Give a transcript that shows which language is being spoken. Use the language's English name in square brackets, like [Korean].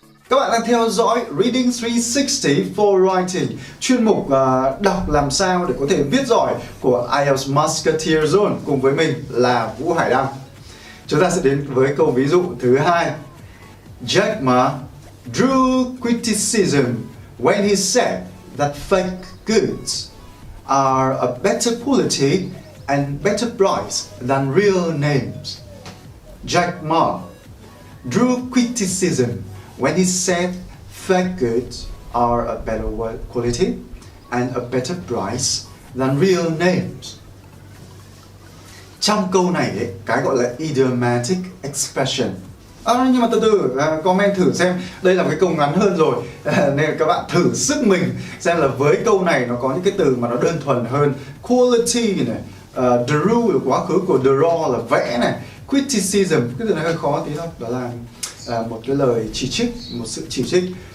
[Vietnamese] Các bạn đang theo dõi Reading 360 for Writing, chuyên mục đọc làm sao để có thể viết giỏi của IELTS Musketeer Zone, cùng với mình là Vũ Hải Đăng. Chúng ta sẽ đến với câu ví dụ thứ hai. [English] Jack Ma drew criticism when he said that fake goods are a better quality and better price than real names. Jack Ma drew criticism when he said fake goods are a better quality and a better price than real names. [Vietnamese] Trong câu này ấy, cái gọi là idiomatic expression. Nhưng mà từ từ comment thử xem, đây là một cái câu ngắn hơn rồi nên các bạn thử sức mình xem là với câu này nó có những cái từ mà nó đơn thuần hơn. Quality này, drew là quá khứ của draw là vẽ này, criticism cái từ này hơi khó tí thôi, đó là một cái lời chỉ trích, một sự chỉ trích.